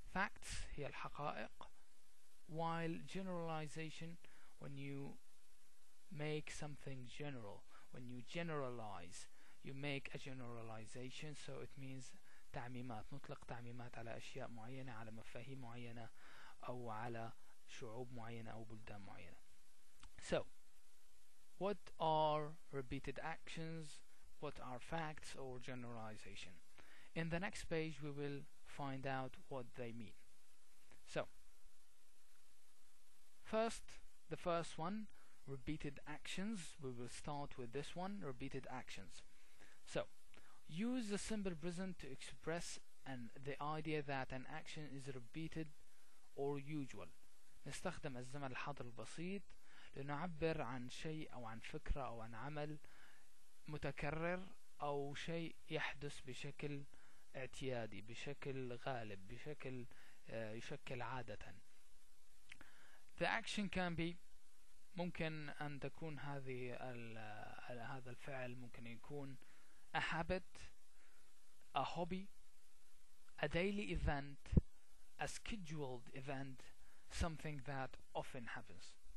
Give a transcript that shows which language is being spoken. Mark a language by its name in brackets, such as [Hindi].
[English] Facts [Arabic] هي الحقائق, [English] while generalization, when you make something general, when you generalize, you make a generalization, so it means تعميمات. [Arabic] نطلق تعميمات على أشياء معينة، على مفاهيم معينة، أو على شعوب معينة أو بلدان معينة. [English] So, what are repeated actions? What are facts or generalization? In the next page we will find out what they mean. So, the first one, repeated actions. We will start with this one, repeated actions. So, use the simple present to express the idea that an action is repeated or usual. [Arabic] نستخدم الزمن الحاضر البسيط لنعبر عن شيء أو عن فكرة أو عن عمل متكرر أو شيء يحدث بشكل اعتيادي، بشكل غالب، بشكل يشكل عادة. [English] The action can be، [Arabic] ممكن أن تكون هذا الفعل ممكن يكون [English] a habit, a hobby, a daily event, a scheduled event, something that often happens.